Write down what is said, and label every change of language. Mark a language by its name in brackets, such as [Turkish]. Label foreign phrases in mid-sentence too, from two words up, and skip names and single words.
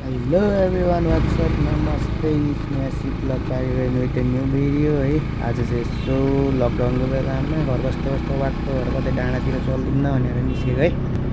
[English] Hello everyone, what's up? Namaste, it's me Asif Vlog back with a new video है। [Nepali] आज चाहिँ यसो लकडाउनको बेलामा घर बस्दा बस्दा बाटोहरू कतै डाँडातिर चल्दिन्न भनेर निस्केको है।